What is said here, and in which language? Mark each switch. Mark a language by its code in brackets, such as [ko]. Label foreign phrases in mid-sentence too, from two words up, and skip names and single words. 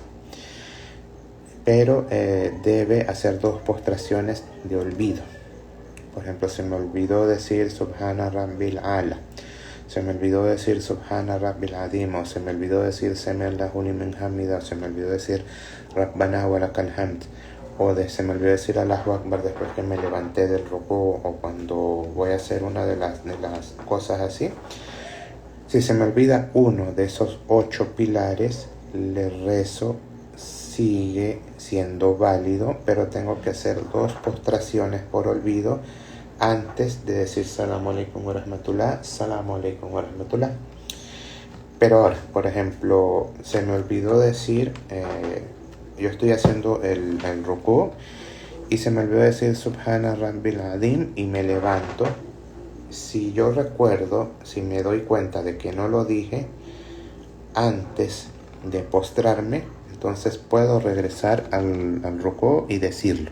[es] Pero debe hacer 2 postraciones de olvido. Por ejemplo, se me olvidó decir [ar] سبحان ربي الأعلى, [es] se me olvidó decir [ar] سبحان ربي العظيم, [es] o se me olvidó decir [ar] سمع الله لمن حمده, [es] o se me olvidó decir [ar] ربنا ولك الحمد, [es] o se me olvidó decir [ar] الله أكبر [es] después que me levanté del rukú, o cuando voy a hacer una de las cosas así. Si se me olvida uno de esos 8 pilares, el rezo sigue siendo válido, pero tengo que hacer 2 postraciones por olvido antes de decir [ar] السلام عليكم ورحمة الله، السلام عليكم ورحمة الله. [es] Pero ahora, por ejemplo, se me olvidó decir, yo estoy haciendo el rukú y se me olvidó decir [ar] سبحان ربي العظيم [es] y me levanto. Si yo recuerdo, si me doy cuenta de que no lo dije antes de postrarme, entonces puedo regresar al rukú y decirlo.